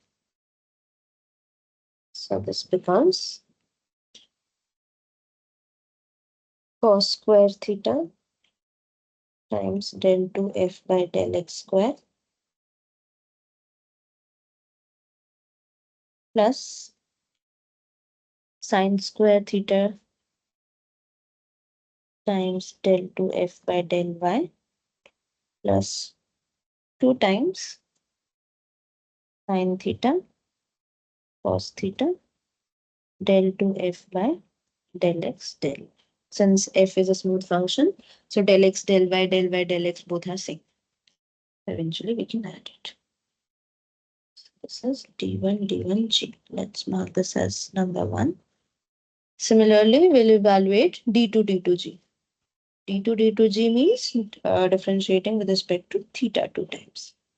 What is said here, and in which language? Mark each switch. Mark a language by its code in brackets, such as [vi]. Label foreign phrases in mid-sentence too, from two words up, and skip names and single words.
[en] So this becomes cos square theta times del 2f by del x square plus sine square theta times del 2f by del y plus 2 times sine theta cos theta del 2f by del x del. Since f is a smooth function, so del x del x both are same. Eventually we can add it. This is d1g. Let's mark this as number 1. Similarly, we'll evaluate d2g. d2g means differentiating with respect to theta 2 times.